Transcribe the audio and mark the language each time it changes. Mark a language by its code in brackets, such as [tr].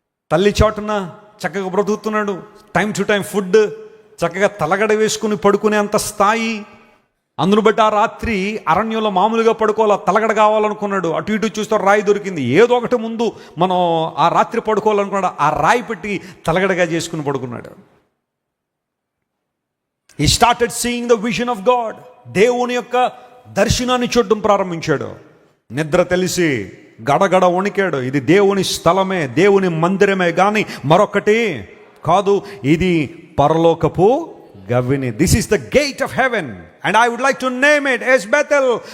[te] తల్లి చాటున చక్కగా బ్రతుకుతున్నాడు, [en] time to time food, [te] చక్కగా తలగడ వేసుకుని పడుకునే అంత స్థాయి. అందును బట్టి ఆ రాత్రి అరణ్యంలో మామూలుగా పడుకోవాలా, తలగడ కావాలనుకున్నాడు. అటు ఇటు చూస్తే రాయి దొరికింది. ఏదో ఒకటి ముందు మనం ఆ రాత్రి పడుకోవాలనుకున్నాడు, ఆ రాయి పెట్టి తలగడగా చేసుకుని పడుకున్నాడు. [en] He started seeing the vision of God. [te] దేవుని యొక్క దర్శనాన్ని చూడడం ప్రారంభించాడు. నిద్ర తెలిసి గడగడ వణికాడు. ఇది దేవుని స్థలమే, దేవుని మందిరమే కానీ మరొకటి కాదు, ఇది పరలోకపు గవిని. [en] This is the gate of heaven and I would like to name it as Bethel.